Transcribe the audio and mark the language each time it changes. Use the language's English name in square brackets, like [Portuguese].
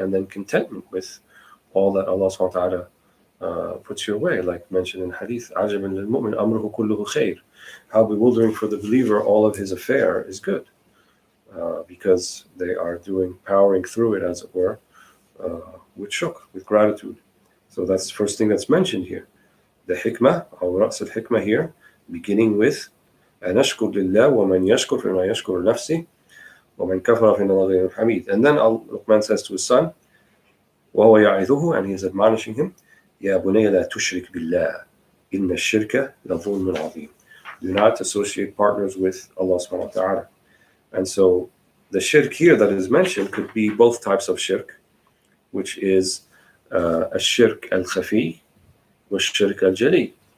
[English] And then contentment with all that Allah subhanahu wa ta'ala puts your way, like mentioned in hadith, [Arabic] عَجَبًا لِلْمُؤْمِنِ أَمْرُهُ كُلُّهُ خَيْرٌ. [English] How bewildering for the believer, all of his affair is good. Because they are powering through it, as it were, with shukr, with gratitude. So that's the first thing that's mentioned here. The hikmah, al-ra's al-hikmah here, beginning with [Arabic] أَنَشْكُرْ لِلَّهِ وَمَنْ يَشْكُرْ فَإِنَّمَا يَشْكُرُ لِنَفْسِهِ وَمَنْ كَفَرَ فَإِنَّ اللَّهَ غَنِيٌّ حَمِيدٌ. [English] And then Luqman says to his son, [Arabic] وَهُوَ يَعِظُهُ, [English] and he is admonishing him, [Arabic] يَا بُنَيَّ لَا تُشْرِكْ بِاللَّهِ إِنَّ الشِّرْكَ لَظُلْمٌ عَظِيمٌ. [English] Do not associate partners with Allah subhanahu wa ta'ala. And so the shirk here that is mentioned could be both types of shirk, which is a shirk al-khafi wa shirk al-jali.